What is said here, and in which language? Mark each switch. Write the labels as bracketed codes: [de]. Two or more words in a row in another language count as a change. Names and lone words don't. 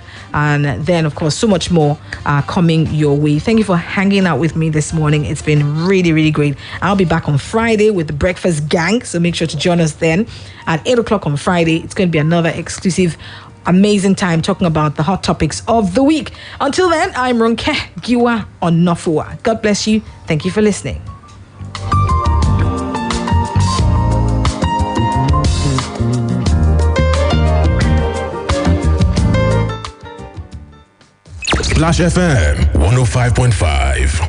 [en] And then, of course, so much more coming your way. Thank you for hanging out with me this morning. It's been really, really great. I'll be back on Friday with the Breakfast Gang, so make sure to join us then at 8 o'clock on Friday. It's going to be another exclusive, amazing time talking about the hot topics of the week. Until then, I'm Ronke, Giwa, Onafuwa. God bless you. Thank you for listening. Splash FM 105.5.